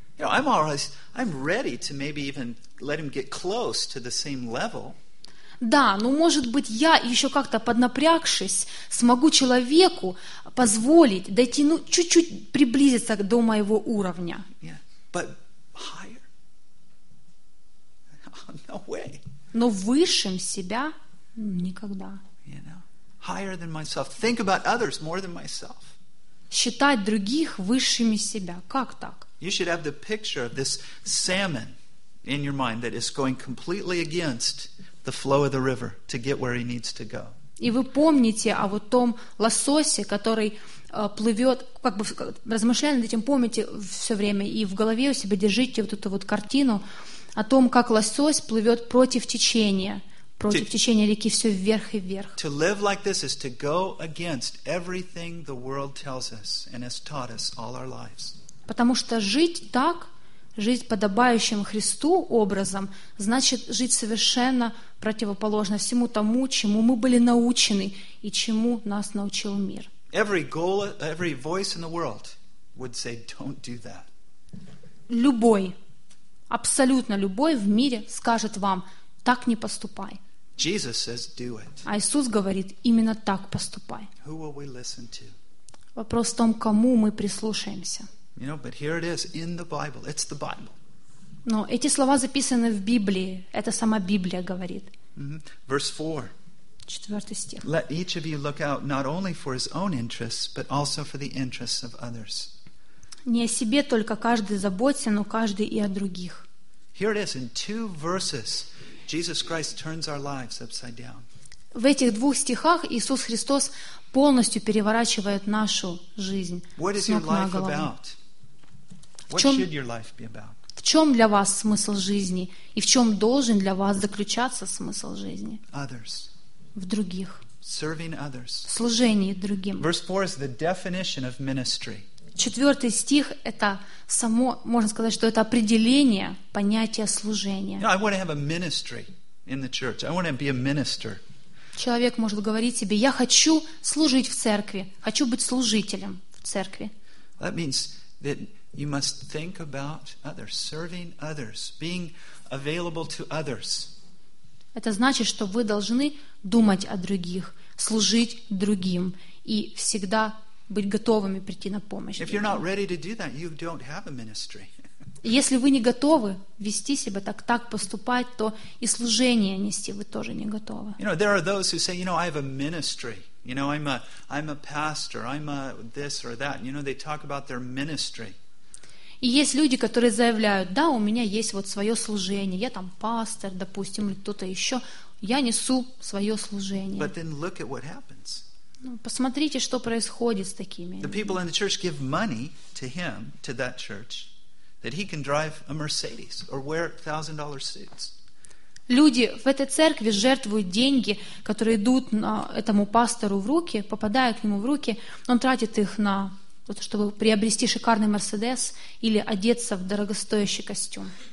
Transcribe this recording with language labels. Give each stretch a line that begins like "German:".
English: You know, I'm always, I'm ready to maybe even let him get close to the same level.
Russian: Да, ну может быть я еще как-то поднапрягшись смогу человеку позволить дойти, ну чуть-чуть приблизиться до моего уровня.
English: Yeah. But higher? No way.
Russian: Но высшим себя никогда.
English: You know, higher than myself. Think about others more than myself.
Russian: Считать других высшими себя. Как так?
English: You should have the picture of this salmon in your mind that is going completely against the flow of the river to get where he needs to go.
Russian: И вы помните о вот том лососе, который плывет, как бы размышляя над этим, помните все время и в голове у себя держите вот эту вот картину о том, как лосось плывет против течения реки все вверх и вверх.
English: To live like this is to go against everything the world tells us and has taught us all our lives.
Russian: Потому что жить так, жить подобающим Христу образом, значит жить совершенно противоположно всему тому, чему мы были научены и чему нас научил мир.
English: Every voice in the world would say, "Don't do that."
Russian: Любой, абсолютно любой в мире скажет вам, так не поступай.
English: Jesus says, "Do it."
Russian: А Иисус говорит, именно так поступай.
English: Who will we listen to?
Russian: Вопрос в том, кому мы прислушаемся.
English: You know, but here it is in the Bible. It's the Bible.
Russian: Но эти слова записаны в Библии. Это сама Библия говорит.
English: Verse 4.
Russian: Четвертый стих.
English: Let each of you look out not only for his own interests, but also for the interests of others.
Russian: Не о себе только каждый заботится, но каждый и о других.
English: Here it is in two verses. Jesus Christ turns our lives upside down.
Russian: В этих двух стихах Иисус Христос полностью переворачивает нашу жизнь с ног на голову. В чем для вас смысл жизни? И в чем должен для вас заключаться смысл жизни?
English: Others.
Russian: В других.
English: Serving others.
Russian: В служении другим.
English: Verse 4 is the definition of ministry.
Russian: Четвертый стих — это само, можно сказать, что это определение понятия служения.
English: You know, I want to have a ministry in the church. I want to be a minister.
Russian: Человек может говорить себе, я хочу служить в церкви, хочу быть служителем в церкви.
English: That means that you must think about others, serving others, being available to others.
Russian: Это значит, что вы должны думать о других, служить другим и всегда быть готовыми прийти на помощь.
English: If you're not ready to do that, you don't have a ministry.
Russian: Если вы не готовы вести себя так, так поступать, то и служение нести вы тоже не готовы.
English: You know, there are those who say, you know, I have a ministry. You know, I'm a pastor. I'm a this or that. You know, they talk about their ministry.
Russian: И есть люди, которые заявляют, да, у меня есть вот свое служение. Я там пастор, допустим, или кто-то еще. Я несу свое служение.
English: But then look at what happens.
Russian: Ну, посмотрите, что происходит с такими.
English: The people in the church give money to him, to that church. That he can drive a Mercedes or wear $1,000 suits.
Russian: Люди в этой церкви жертвуют деньги, которые идут на этому пастору в руки, попадая к нему в руки, он тратит их на вот, чтобы приобрести шикарный Mercedes или одеться в дорогостоящий костюм.